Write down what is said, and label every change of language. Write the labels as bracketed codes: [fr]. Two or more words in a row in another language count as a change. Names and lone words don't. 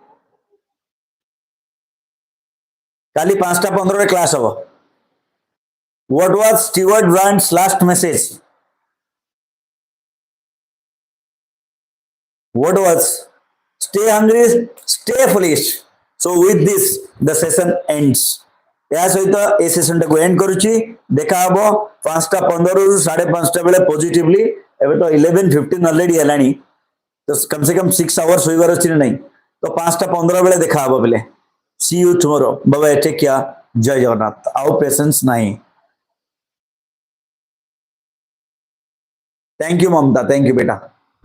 [en] Kali 5:15 class hour. What was Stuart Brand's last message? What was? Stay hungry, stay foolish. So with this, the session ends. [spv] या सहित ए सेशन टाको एंड करूची. देखा हबो 5:15 रु 5:30 बेले पॉजिटिवली. एबे तो 11:15 ऑलरेडी हेलानी. तो [hi] कम से कम [spv] 6 आवर्स होइबार अछि नहीं. तो 5:15 बेले देखा हबो बेले. [en] See you tomorrow. Bye bye. Take care. [spv] जय जगन्नाथ. [en] Our patience नहीं. Thank you, Mamta. Thank you, beta.